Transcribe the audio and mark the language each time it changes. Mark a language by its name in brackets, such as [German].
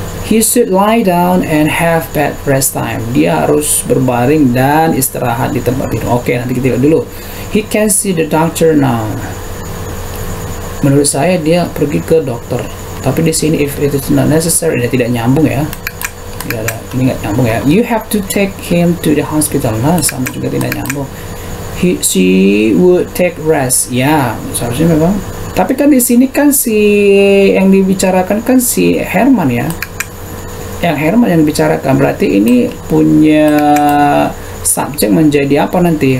[English] He should lie down and have bed rest time. [Indonesian] Dia harus berbaring dan istirahat di tempat tidur. Oke, nanti kita lihat dulu. [English] He can see the doctor now. [Indonesian] Menurut saya dia pergi ke dokter. Tapi di sini [English] if it is not necessary, [Indonesian] dia tidak nyambung ya. Ini nggak nyambung ya. [English] You have to take him to the hospital. [Indonesian] Nah, sama juga tidak nyambung. [English] She would take rest. [Indonesian] Ya, seharusnya memang. Tapi kan di sini kan si yang dibicarakan kan si Herman ya. Yang Herman yang dibicarakan, berarti ini punya subjek menjadi apa nanti?